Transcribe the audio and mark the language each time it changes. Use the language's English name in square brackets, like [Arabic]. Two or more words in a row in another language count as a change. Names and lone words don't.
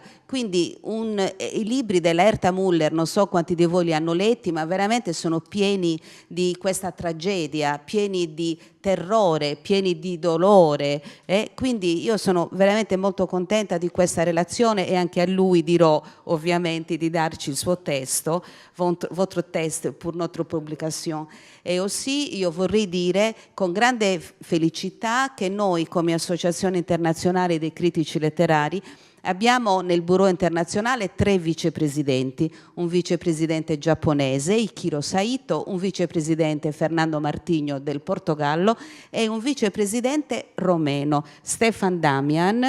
[Italian] Quindi i libri della Erta Müller, non so quanti di voi li hanno letti, ma veramente sono pieni di questa tragedia, pieni di terrore, pieni di dolore. Quindi io sono veramente molto contenta di questa relazione e anche a lui dirò ovviamente di darci il suo testo, [French] votre test pour notre publication. [Italian] E aussi io vorrei dire con grande felicità che noi come Associazione Internazionale dei Critici Letterari abbiamo nel Bureau internazionale 3 vicepresidenti, un vicepresidente giapponese, Ichiro Saito, un vicepresidente Fernando Martigno del Portogallo e un vicepresidente romeno, Stefan Damian.